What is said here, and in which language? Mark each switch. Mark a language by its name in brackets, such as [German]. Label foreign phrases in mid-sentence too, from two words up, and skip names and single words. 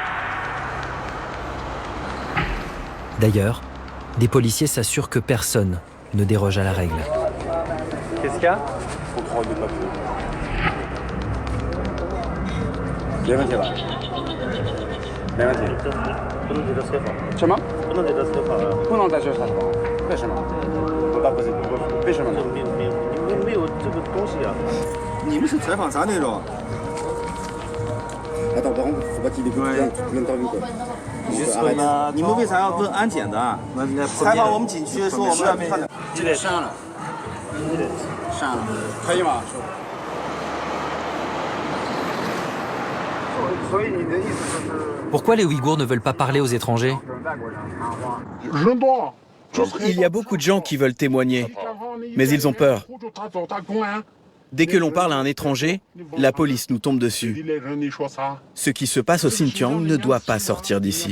[French] D'ailleurs, des policiers s'assurent que personne ne déroge à la règle. Qu'est-ce qu'il y a? Contrôle de papier. Bien noté là. Bien noté. [Chinese] 什么？不能在这采访。不能在这采访。为什么？我打不进。为什么呢？没有这个东西啊。你们是采访啥内容 ？ [French] Attends, par contre, faut pas qu'il écoute l'interview quoi. [Chinese] Juste 你们为啥要问安检的？采访我们景区说我们要看的。这个删了。删了。可以吗？所以你的意思就是？ [French] Pourquoi les Ouïghours ne veulent pas parler aux étrangers? Il y a beaucoup de gens qui veulent témoigner, mais ils ont peur. Dès que l'on parle à un étranger, la police nous tombe dessus. Ce qui se passe au Xinjiang ne doit pas sortir d'ici.